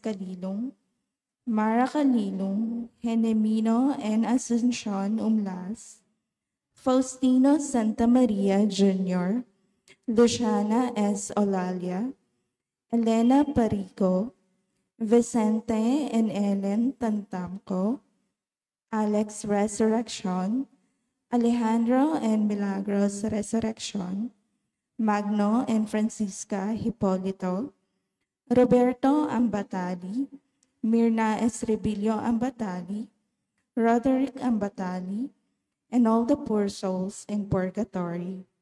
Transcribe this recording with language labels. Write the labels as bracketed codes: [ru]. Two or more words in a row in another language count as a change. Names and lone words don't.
[en] Calilong, Mara Calilong, Genemino and Asuncion Umlas, Faustino Santa Maria Jr., Luciana S. Olalia, Elena Parico, Vicente and Ellen Tantamco, Alex Resurrection, Alejandro and Milagros Resurrection, Magno and Francisca Hipolito, Roberto Ambatali, Mirna Estrebillo Ambatali, Roderick Ambatali, and all the poor souls in purgatory.